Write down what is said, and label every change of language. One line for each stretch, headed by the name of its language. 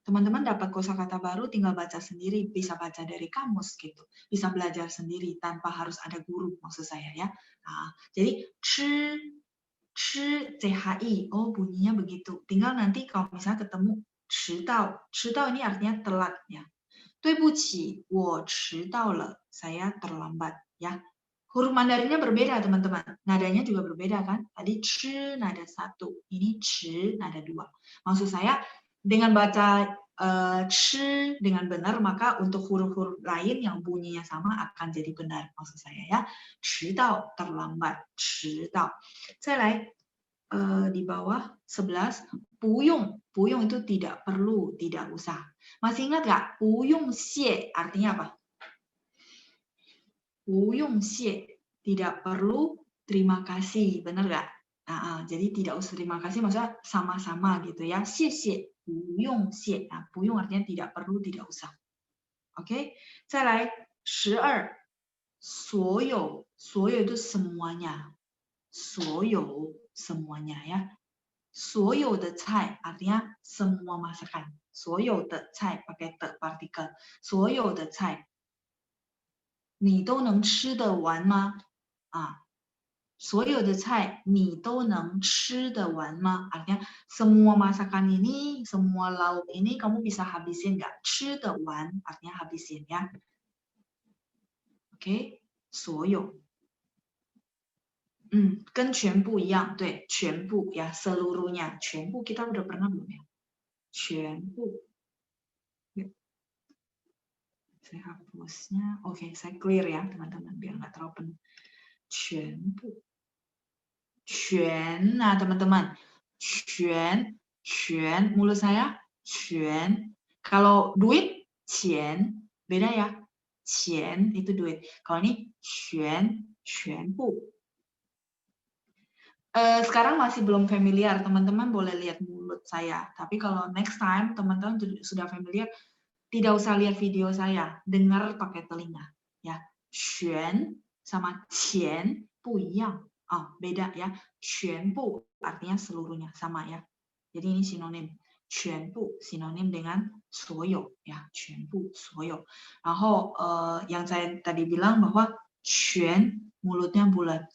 Indonesian: Teman-teman dapat kosakata baru, tinggal baca sendiri, bisa baca dari kamus gitu, bisa belajar sendiri tanpa harus ada guru maksud saya ya. Nah, jadi chi CHI, oh bunyinya begitu. Tinggal nanti kalau misalnya ketemu 迟到 ini artinya telat ya.
Chinese: 对不起，我迟到了，
Indonesian: saya terlambat ya. Huruf Mandarinnya berbeda teman-teman, nadanya juga berbeda kan. Tadi chi nada 1, ini chi nada 2. Maksud saya dengan baca chi dengan benar, maka untuk huruf-huruf lain yang bunyinya sama akan jadi benar maksud saya ya. 迟到 terlambat, 迟到。
Chinese: 再来
Indonesian: di bawah 11, 不用 itu tidak perlu, tidak usah. Masih ingat nggak? 不用谢 artinya apa? 不用谢 tidak perlu, terima kasih, benar nggak? Jadi tidak usah terima kasih maksudnya sama-sama gitu ya.
Chinese: 谢谢 不用谢.
Indonesian: Nah, 不用 artinya tidak perlu, tidak usah. Oke,
Chinese: 再来12.
Indonesian: 所有itu semuanya. 所有 semuanya ya. 所有的菜 artinya semua masakan. 所有的菜 pakai the partikel.
Chinese: 所有的菜你都能吃得完吗？啊，所有的菜你都能吃得完吗？
Indonesian: artinya semua masakan ini, semua lauk ini kamu bisa habisin nggak? 吃得完 artinya habisin ya. Oke, 所有。
Chinese: 跟全部一样，对，全部
Indonesian: ya, seluruhnya, 全部 kita udah pernah belum ya?
Chinese: 全部。
Indonesian: Saya hapusnya, oke, saya clear ya teman-teman biar nggak terlalu penuh. 全部，全 nah teman-teman, 全 mulut saya 全. Kalau duit 钱 beda ya, 钱 itu duit. Kalau ini 全部. Sekarang masih belum familiar, teman-teman boleh lihat mulut saya. Tapi kalau next time teman-teman sudah familiar, tidak usah lihat video saya, dengar pakai telinga. Ya, 全 sama
Chinese: 钱不一样,
Indonesian: beda ya. 全部 artinya seluruhnya, sama ya. Jadi ini sinonim. 全部 sinonim dengan 所有 ya, 全部所有.
Chinese: 然后
Indonesian: yang saya tadi bilang bahwa 全 mulutnya bulat.